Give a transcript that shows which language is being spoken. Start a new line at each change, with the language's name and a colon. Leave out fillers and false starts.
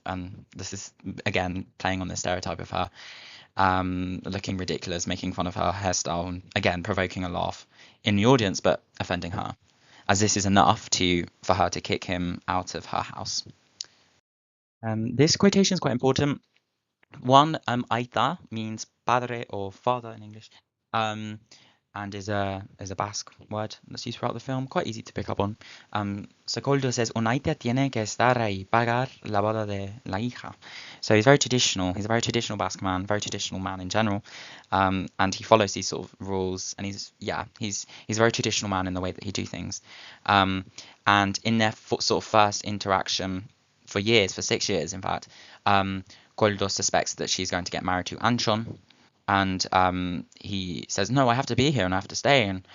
English: And this is, again, playing on the stereotype of her looking ridiculous, making fun of her hairstyle, and again provoking a laugh in the audience, but offending her, as this is enough for her to kick him out of her house. This quotation is quite important. One, aita means padre or father in English, and is a Basque word that's used throughout the film, quite easy to pick up on. So Koldo says,
Spanish: Onaita tiene que estar ahí, pagar la boda de la hija.
English: So he's very traditional. He's a very traditional Basque man, very traditional man in general, and he follows these sort of rules. And he's a very traditional man in the way that he do things. And in their sort of first interaction for years, for 6 years, in fact, Koldo suspects that she's going to get married to Anchon, and he says, no, I have to be here and I have to stay.